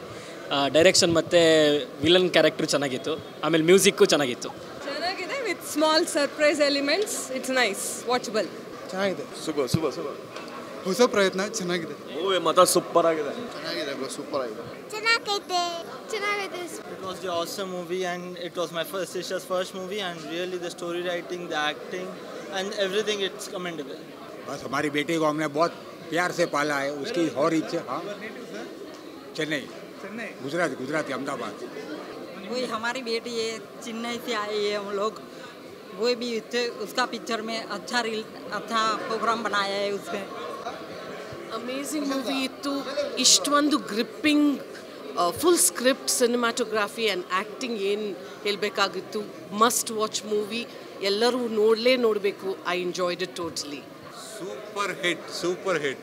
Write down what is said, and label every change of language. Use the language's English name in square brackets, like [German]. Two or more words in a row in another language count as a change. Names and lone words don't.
[Kannada] ಡೈರೆಕ್ಷನ್ ಮತ್ತು [English] villain character [Kannada] ಚೆನ್ನಾಗಿತ್ತು. ಆಮೇಲೆ ಮ್ಯೂಸಿಕ್ಕು ಚೆನ್ನಾಗಿತ್ತು. ಚೆನ್ನಾಗಿದೆ, [English] with small surprise elements. it's nice, watchable. [Kannada] ಚೆನ್ನಾಗಿದೆ. ಸೂಪರ್ ಹೊಸ ಪ್ರಯತ್ನ, ಚೆನ್ನಾಗಿದೆ. ಮೂವಿ ಮಾತ್ರ ಸೂಪರ್ ಆಗಿದೆ. ಸೂಪರ್ ಆಗಿದೆ. ಚೆನ್ನಾಗಿದೆ. [English] It was the awesome movie and it was my sister's first movie and really the story writing, the acting and everything, it's commendable. [Hindi] बस हमारी बेटी को हमने बहुत प्यार से पाला है, उसकी और इच्छा। हाँ, चेन्नई, गुजराती अहमदाबाद। वही हमारी बेटी है, चेन्नई से आई है हम लोग। वो भी उसका पिक्चर में अच्छा प्रोग्राम बनाया है उसने. [English] amazing movie [Kannada] ಇತ್ತು. ಇಷ್ಟೊಂದು [English] gripping full script, cinematography and acting [Kannada] ಏನು ಹೇಳಬೇಕಾಗಿತ್ತು. [English] must watch movie, [Kannada] ಎಲ್ಲರೂ ನೋಡಬೇಕು. [English] I enjoyed it totally. super hit.